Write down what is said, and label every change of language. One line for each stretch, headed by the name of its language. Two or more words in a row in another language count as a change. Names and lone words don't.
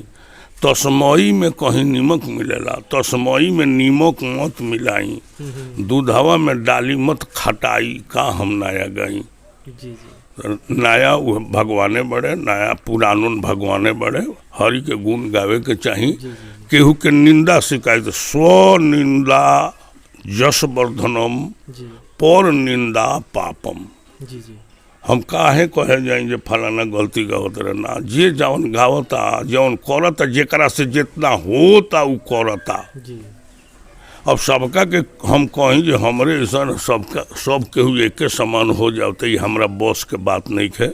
Bhojpuri: तस्मई में कहीं नीमक मिलेला, तस्मई में नीमक मत मिलाई। दूधवा में डाली मत खटाई, का हम नया गाई। नया भगवाने बड़े, नया पुरानन भगवाने बड़े। हरि के गुण गावे के चाही। केहू के निंदा शिकायत,
Sanskrit: स्व निंदा यश वर्धनम, पर निंदा पापम।
Bhojpuri: हम काहे कहे जाएंगे फलाना गलती गावत रहे ना, जे जौन गावता जौन करता, जेकरा से जितना होता उ करता। अब सबका के हम कहीं जे हमरे ऐसा सबका सब केहू एके समान हो जाते, ही हमरा बस के बात नहीं है।